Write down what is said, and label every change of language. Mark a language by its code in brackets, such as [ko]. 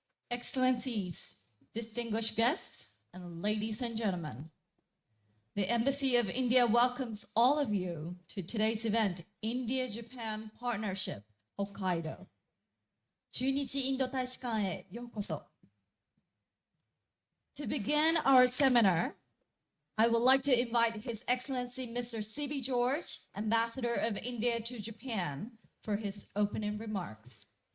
[en] Excellencies, distinguished guests, and ladies and gentlemen, the Embassy of India welcomes all of you to today's event, India-Japan Partnership, Hokkaido. [ja] 駐日インド大使館へようこそ。 [en] To begin our seminar, I would like to invite His Excellency Mr. C.B. George, Ambassador of India to Japan, for his opening remarks.